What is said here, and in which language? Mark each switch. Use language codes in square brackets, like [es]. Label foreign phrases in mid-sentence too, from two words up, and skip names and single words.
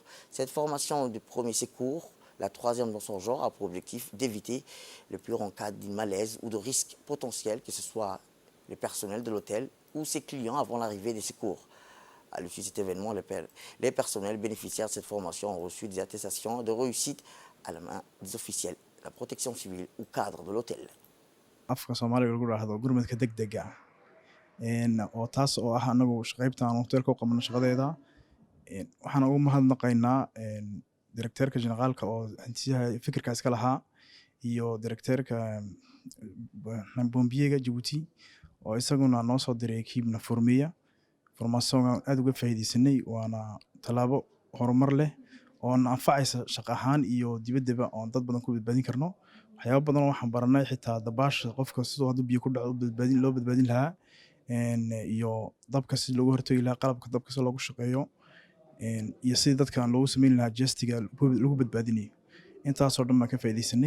[fr] Cette formation de premier secours, la troisième dans son genre, a pour objectif d'éviter le pire en cas d'une malaise ou de risque potentiel, que ce soit le personnel de l'hôtel ou ses clients avant l'arrivée des secours. À l'issue de cet événement, les personnels bénéficiaires de cette formation ont reçu des attestations de réussite à la main des officiels de la protection civile ou cadres de l'hôtel. [so] afka Soomaaliga lagu raahdo gurmadka degdega oo taas oo ah anagu qaybtaan hotelka u qabno shaqadeeda waxaan ugu mahadnaqaynaa directeurka generaalka oo hantiyaha fikirkaas ka lahaa iyo directeurka bombiyega Djibouti oo isaguna noo soo diray kiibna formiya formaasyon aad uga faa'iideysanay waana talaabo horumar leh oo anfacaysa shaqo ahaan iyo dibaddaba oo dad badan ku badbaadin karno waxyaabo badan oo waxaan baranay xitaa dabaasha qofka sidoo haduu biyo ku dhaco loo badbaadin lahaa iyo dabka si loogu hortagi lahaa qalabka dabka si loogu shaqeeyo iyo sidii dadkan loogu sameyn lahaa gestiga lagu badbaadinayo intaasoo dhan baan ka faa'iideysanay